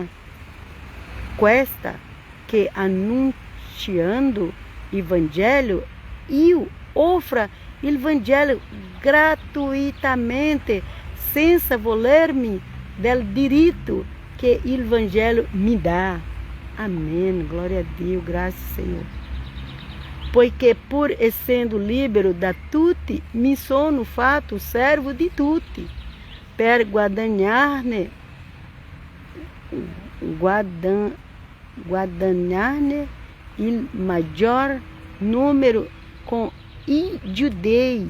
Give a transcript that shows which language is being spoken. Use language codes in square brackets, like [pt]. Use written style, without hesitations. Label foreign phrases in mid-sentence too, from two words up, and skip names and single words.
[it] Questa, che annunciando il Vangelo io offra il Vangelo gratuitamente, senza volermi del diritto che il Vangelo mi dà. [pt] Amen, glória a Dio, graças Senhor. [it] Poiché pur essendo libero da tutti, mi sono fatto servo di tutti, per guadagnarne il maggior numero con i giudei.